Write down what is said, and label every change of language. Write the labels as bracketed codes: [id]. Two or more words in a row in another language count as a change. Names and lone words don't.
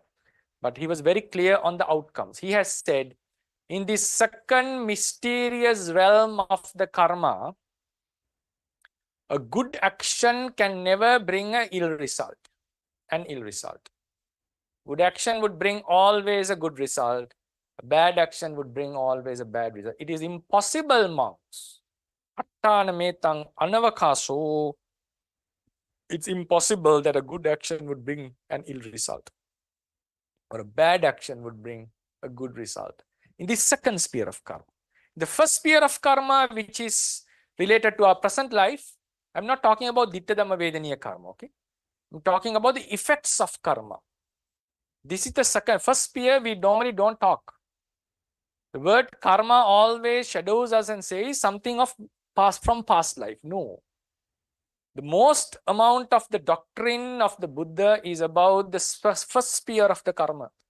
[en] But he was very clear on the outcomes. He has said, in this second mysterious realm of the karma, a good action can never bring an ill result. Good action would bring always a good result. A bad action would bring always a bad result. It is impossible, monks. [pi] Attana metang anavakaso. [en] It's impossible that a good action would bring an ill result, or a bad action would bring a good result. In the second sphere of karma. The first sphere of karma, which is related to our present life, I'm not talking about [pi] ditta dhamma vedaniya karma, [en] okay? I'm talking about the effects of karma. This is the first sphere we normally don't talk. The word karma always shadows us and says something of from past life. No. The most amount of the doctrine of the Buddha is about the first sphere of the karma.